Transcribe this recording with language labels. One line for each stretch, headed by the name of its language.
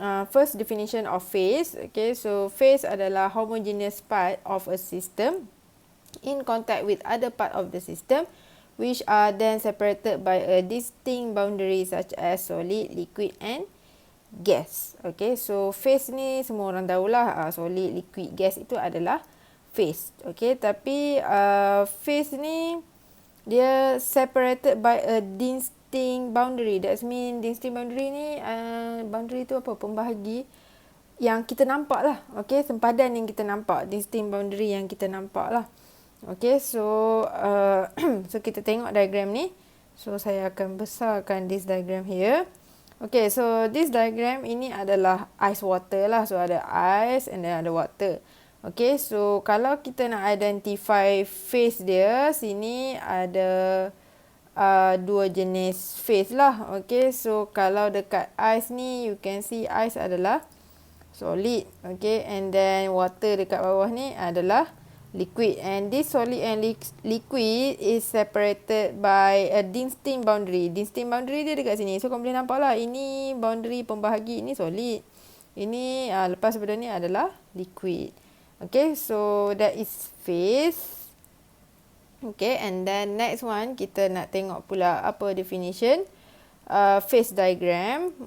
English: First definition of phase. Okay, so phase adalah homogeneous part of a system in contact with other part of the system which are then separated by a distinct boundary such as solid, liquid and gas.
Malay: Okay, so phase ni semua orang tahulah, solid, liquid, gas itu adalah phase.
English: Okay, tapi phase ni dia separated by a distinct boundary. That means distinct boundary ni, boundary tu apa?
Malay: Pembahagi yang kita nampak lah. Okay, sempadan yang kita nampak. Distinct boundary yang kita nampak lah. Okay, so so kita tengok diagram ni. So saya akan besarkan
English: this diagram here. Okay, so this diagram ini adalah ice water lah.
Malay: So ada ice and then ada water. Okay, so kalau kita nak identify phase dia, sini ada dua jenis phase lah.
English: Okay, so kalau dekat ice ni, you can see ice adalah solid. Okay, and then water dekat bawah ni adalah liquid. And this solid and liquid is separated by a distinct boundary.
Malay: Distinct boundary dia dekat sini. So, kamu boleh nampak lah. Ini boundary pembahagi, ini solid. Ini lepas daripada ni adalah liquid.
English: Okay, so that is phase. Okay, and then next one
Malay: kita nak tengok pula apa
English: definition phase diagram.